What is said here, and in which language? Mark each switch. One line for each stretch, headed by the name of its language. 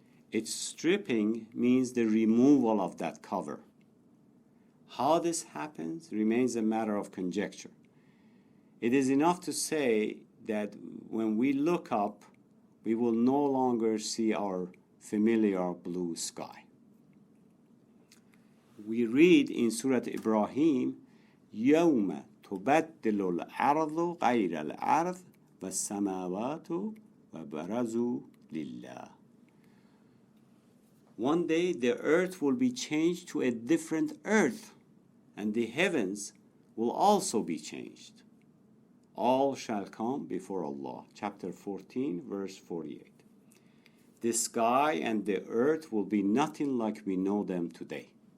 English: Its stripping means the removal of that cover. How this happens remains a matter of conjecture. It is enough to say that when we look up, we will no longer see our familiar blue sky. We read in Surah Ibrahim,
Arabic: يَوْمَ تُبَدِّلُ الْأَرْضُ غَيْرَ الْأَرْضِ وَالسَّمَاوَاتُ وَبَرَزُوا لِلَّهِ.
English: One day the earth will be changed to a different earth, and the heavens will also be changed. All shall come before Allah. Chapter 14, verse 48. The sky and the earth will be nothing like we know them today.